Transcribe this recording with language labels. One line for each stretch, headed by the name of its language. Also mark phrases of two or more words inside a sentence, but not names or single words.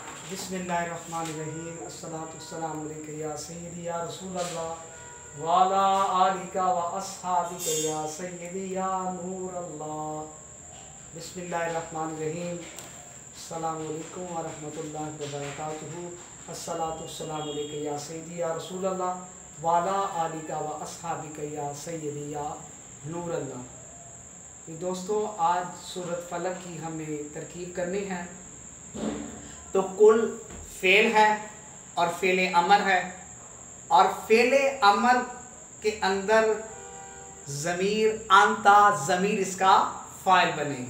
Arabic: بسم الله الرحمن الرحيم الصلاة والسلام عليك يا سيدي يا رسول الله وعلى آلك وأصحابك يا سيدي يا نور الله. بسم الله الرحمن الرحيم السلام عليكم ورحمة الله وبركاته. الصلاة والسلام عليك يا سيدي يا رسول الله وعلى آلك وأصحابك يا سيدي يا نور الله.
Urdu: دوستو، آج سورت فلق کی ہمیں ترکیب کرنی ہے. تو قل فعل ہے اور فعل امر ہے، اور فعل امر کے اندر ضمیر انت ضمیر اس کا فاعل بنے گی.